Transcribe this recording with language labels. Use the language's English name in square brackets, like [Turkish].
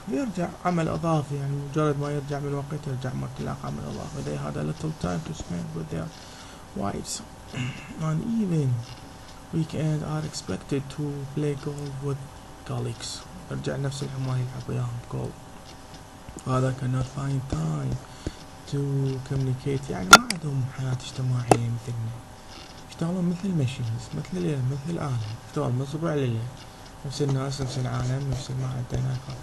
[Arabic] يرجع عمل إضافي يعني مجرد ما يرجع من وقت يرجع تلاقي عمل إضافي. [English] They had a little time to spend with their wives and even weekend are expected to play golf with colleagues. [Arabic] يرجع نفس العمال يلعب وياهم golf. [English] Father cannot find time to communicate [Arabic] يعني ما عندهم حياة اجتماعية مثلنا. يشتغلون مثل الماشينز مثل الآلة يشتغل من الصبح لليل نفس الناس نفس العالم نفس ما عندنا.